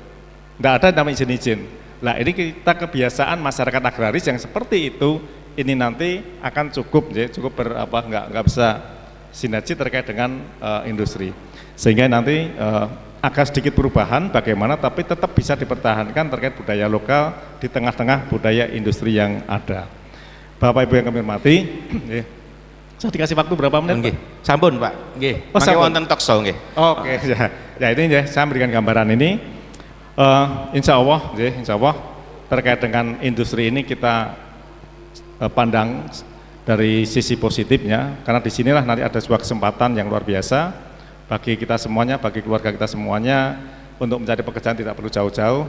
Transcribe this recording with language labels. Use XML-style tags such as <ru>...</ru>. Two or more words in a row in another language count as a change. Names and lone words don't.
<id>Nggak ada namanya izin-izin. Nah ini kita kebiasaan masyarakat agraris yang seperti itu, ini nanti akan cukup ya, cukup nggak bisa sinergi terkait dengan industri. Sehingga nanti akan sedikit perubahan bagaimana tapi tetap bisa dipertahankan terkait budaya lokal di tengah-tengah budaya industri yang ada. Bapak Ibu yang kami hormati, saya dikasih waktu berapa menit?</id> <jv>Nggih. Sampun Pak. Nggih. Oh, mangke wonten</jv> <en>talk show</en> <jv>nggih.</jv> <id>Oke, ya. Ya ini ya, saya memberikan gambaran ini.</id> <ar>إن شاء الله</ar> <id>terkait dengan industri ini kita pandang dari sisi positifnya, karena disinilah nanti ada sebuah kesempatan yang luar biasa bagi kita semuanya, bagi keluarga kita semuanya untuk mencari pekerjaan tidak perlu jauh-jauh.</id>